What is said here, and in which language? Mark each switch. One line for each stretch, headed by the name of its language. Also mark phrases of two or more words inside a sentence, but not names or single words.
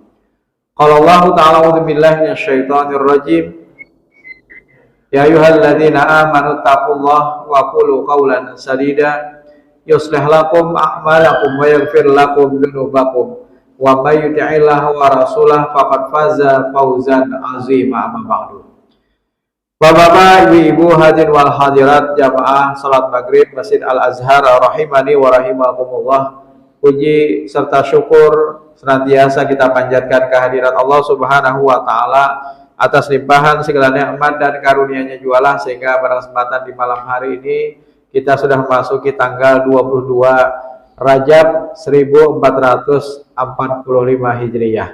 Arabic: قال الله تعالى أعوذ بالله من الشيطان الرجيم. يا أيها الذين آمنوا اتقوا الله وقولوا قولا سديدا يصلح لكم أعمالكم ويغفر لكم ذنوبكم ومن يطع الله ورسوله فقد فاز فوزا عظيما أما بعد.
Indonesian: Bapak-bapak, ibu-ibu,
Arabic: الحاضرين والحاضرات
Indonesian: jamaah salat maghrib Masjid Al-Azhar
Arabic: رحمني ورحمكم الله.
Indonesian: Puji serta syukur senantiasa kita panjatkan kehadirat Allah
Arabic: سبحانه وتعالى
Indonesian: atas limpahan segala nikmat dan karunia-Nya jualah, sehingga pada kesempatan di malam hari ini kita sudah memasuki tanggal 22 Rajab 1445 Hijriyah.